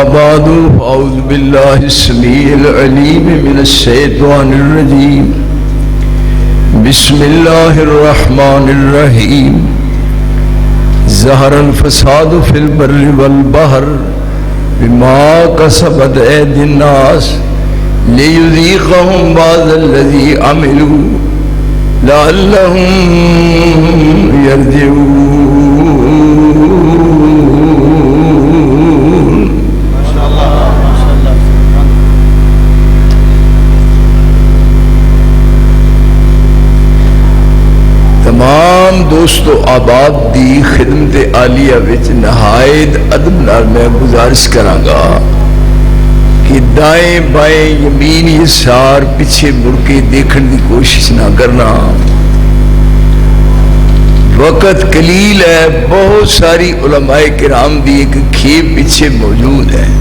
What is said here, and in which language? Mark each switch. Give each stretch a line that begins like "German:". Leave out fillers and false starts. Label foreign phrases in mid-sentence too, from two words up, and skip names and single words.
Arabic: بعد فأعوذ بالله السميع العليم من الشيطان الرجيم بسم الله الرحمن الرحيم ظهر الفساد في البر والبحر بما كسبت أيدي الناس ليذيقهم بعض الذي عملوا لعلهم يرجعون.
Punjabi: تمام دوستو آباد دی خدمت عالیہ وچ نہایت ادب نال میں گزارش کراں گا کہ دائیں بائیں یمین یسار
Urdu: پیچھے مڑ کے دیکھنے کی کوشش نہ کرنا. وقت قلیل ہے، بہت ساری علماء کرام دی ایک کھیپ پیچھے موجود ہے.